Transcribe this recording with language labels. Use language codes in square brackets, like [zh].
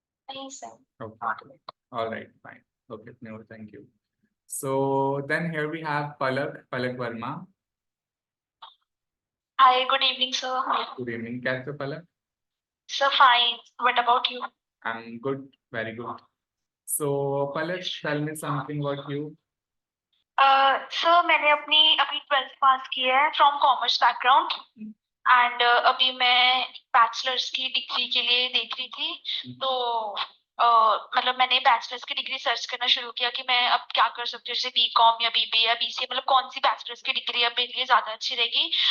[hi] नहीं sir, [en] Okay, not it. all right, fine. Okay, Noor, thank you. So then here we have Palak Verma. Hi good evening sir. Good evening, [hi] कैसे हो पलक? [en] Sir fine, what about you? I'm good, very good. So Palak, tell me something about you. [hi] Sir मैंने अपनी अभी 12th पास की है [en] From commerce background. [hi] And अभी मैं bachelors की डिग्री के लिए देख रही थी, तो मतलब मैंने बैचलर्स की डिग्री सर्च करना शुरू किया कि मैं अब क्या कर सकती हूँ, जैसे बीकॉम या बीबीए या बीसीए, मतलब कौन सी बैचलर्स की डिग्री अब मेरे लिए ज्यादा अच्छी रहेगी।